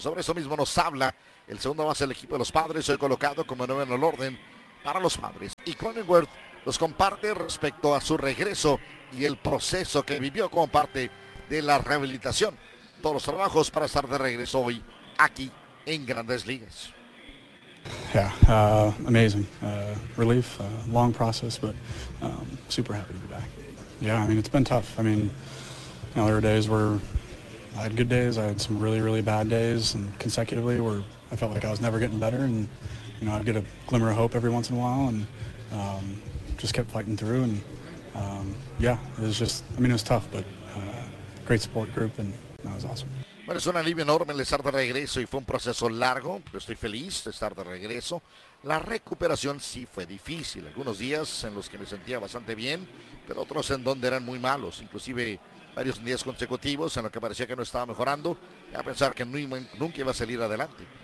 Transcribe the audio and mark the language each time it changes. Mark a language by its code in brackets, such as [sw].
[es] Sobre eso mismo nos habla el segundo base del equipo de los Padres, hoy colocado como nuevo en el orden para los Padres. Y Cronenworth nos comparte respecto a su regreso y el proceso que vivió como parte de la rehabilitación. Todos los trabajos para estar de regreso hoy aquí en Grandes Ligas. [en] Yeah, amazing. Relief, long process, but super happy to be back. Yeah, I mean, it's been tough. I mean, you know, there were days where I had good days. I had some really, really bad days and consecutively where I felt like I was never getting better. And, you know, I'd get a glimmer of hope every once in a while and just kept fighting through. And, yeah, it was just, I mean, it was tough, but great support group, and that was awesome. [es] Bueno, es un alivio enorme el estar de regreso, y fue un proceso largo, pero estoy feliz de estar de regreso. La recuperación sí fue difícil, algunos días en los que me sentía bastante bien, pero otros en donde eran muy malos, inclusive varios días consecutivos en los que parecía que no estaba mejorando, y a pensar que nunca iba a salir adelante.